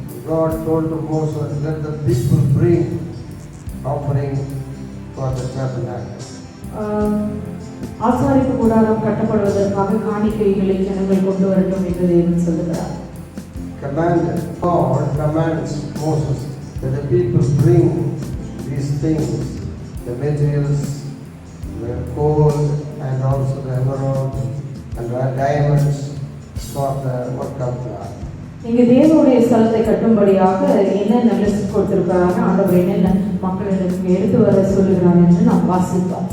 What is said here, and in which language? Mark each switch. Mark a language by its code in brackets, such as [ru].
[en] God told to Moses, let the people bring offering for the tabernacle. [ta] ஆசாரிப்பு கூடாரம் கட்டப்படுவதற்காக காணிக்கைகளை ஜனங்கள் கொண்டு வரட்டும் என்று தேவன் சொல்லுகிறார். [en] God commands Moses that the people bring these things, the materials, the gold and also the emerald and the diamonds for the work of God. [ta] இங்கே தேவனுடைய ஸ்தலத்தை கட்டும்படியாக என்னென்ன லிஸ்ட் கொடுத்திருக்கிறாங்க, ஆண்டவர் என்னென்ன மக்களிடத்துக்கு எடுத்து வர சொல்லுகிறார் என்று நாம் வாசித்தோம்.